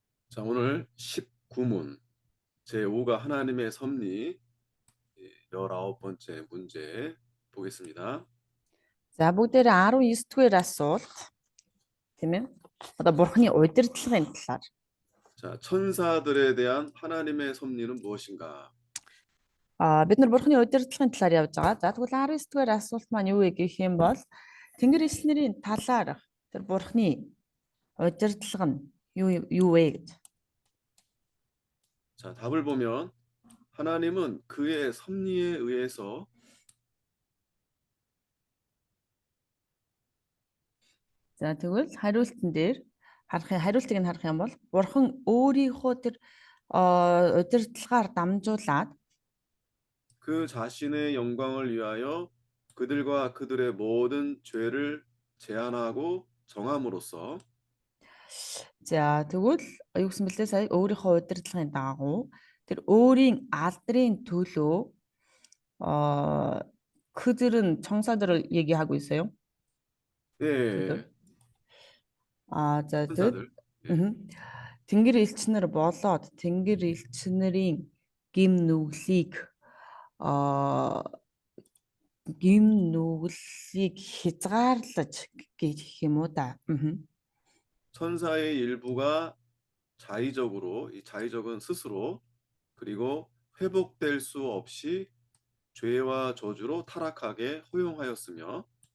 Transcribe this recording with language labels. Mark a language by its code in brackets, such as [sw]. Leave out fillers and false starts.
[ko] 자, 오늘 19문 제5가 하나님의 섭리 19번째 문제 보겠습니다. [mn] За бүгдээр 19 дугаар асуулт тийм ээ. Одоо бурхны удирдлагын талаар. [ko] 자, 천사들에 대한 하나님의 섭리는 무엇인가? [mn] Бид нар бурхны удирдлагын талаар явж байгаа. За тэгвэл 19 дугаар асуулт маань юу вэ гэх юм бол Тэнгэр элчнэрийн талаар тэр бурхны удирдлага нь юу вэ гэж. [ko] 자, 답을 보면 하나님은 그의 섭리에 의해서 [mn] За тэгвэл хариултыг нь харах юм бол бурхан өөрийнхөө тэр удирдлагаар дамжуулаад [ko] 그 자신의 영광을 위하여 그들과 그들의 모든 죄를 제한하고 정함으로써 [mn] за тэгвэл юу гэсэн бэлээ сая өөрийнхөө удирдлагын дагуу тэр өөрийн алдрын төлөө [ko] 그들은 청사들을 얘기하고 있어요. 예, [mn] за [ko] 천사들. 예. [mn] Тэнгэр элчнэр болоод тэнгэр элчнэрийн гим нүглийг хязгаарлаж гэх юм уу да. [ko] 천사의 일부가 자의적으로, 이 자의적은 스스로, 그리고 회복될 수 없이 죄와 저주로 타락하게 허용하였으며